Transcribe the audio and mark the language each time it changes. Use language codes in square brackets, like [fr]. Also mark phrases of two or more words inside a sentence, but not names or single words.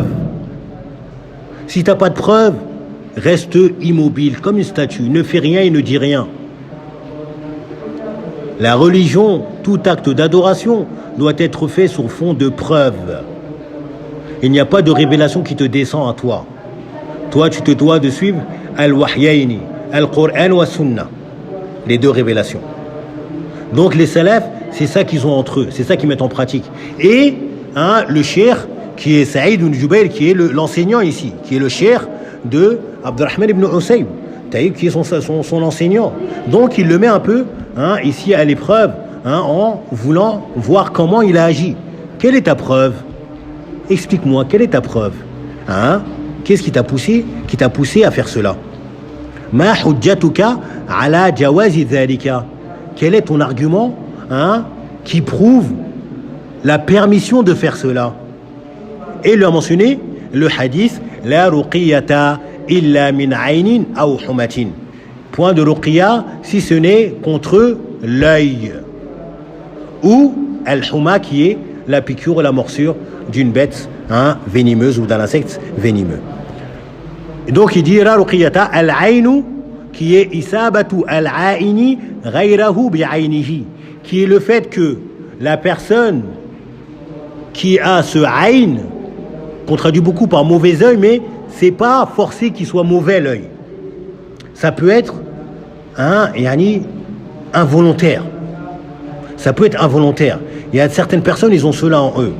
[fr] Si tu n'as pas de preuve, reste immobile comme une statue, ne fais rien et ne dis rien. La religion, tout acte d'adoration doit être fait sur fond de preuve. Il n'y a pas de révélation qui te descend à toi. Toi, tu te dois de suivre al-wahyayni, [ar] القرآن والسنة, [fr] les deux révélations. Donc les salafs, c'est ça qu'ils ont entre eux, c'est ça qu'ils mettent en pratique. Et le cheikh, qui est Saïd ibn Jubayr, qui est l'enseignant ici, qui est le cheikh de Abdurrahman ibn Usaym, qui est son enseignant. Donc il le met un peu ici à l'épreuve, en voulant voir comment il a agi. Quelle est ta preuve? Explique-moi, quelle est ta preuve? Qu'est-ce qui t'a poussé à faire cela? [ar] ما حجتك على جواز ذلك. [fr] Quel est ton argument qui prouve la permission de faire cela? Et il a mentionné le hadith [ar] لا رقية إلا من عين أو حمة. [fr] Point de ruqiyya si ce n'est contre l'œil ou al-huma qui est la piqûre ou la morsure d'une bête venimeuse ou d'un insecte venimeux. Et donc il dit [ar] لا رقية العين [fr] qui est [ar] إصابة العين غيره بعينه, [fr] qui est le fait que la personne qui a ce ayn, qu'on traduit beaucoup par mauvais œil, mais c'est pas forcé qu'il soit mauvais l'œil. Ça peut être involontaire. Ça peut être involontaire. Il y a certaines personnes, ils ont cela en eux.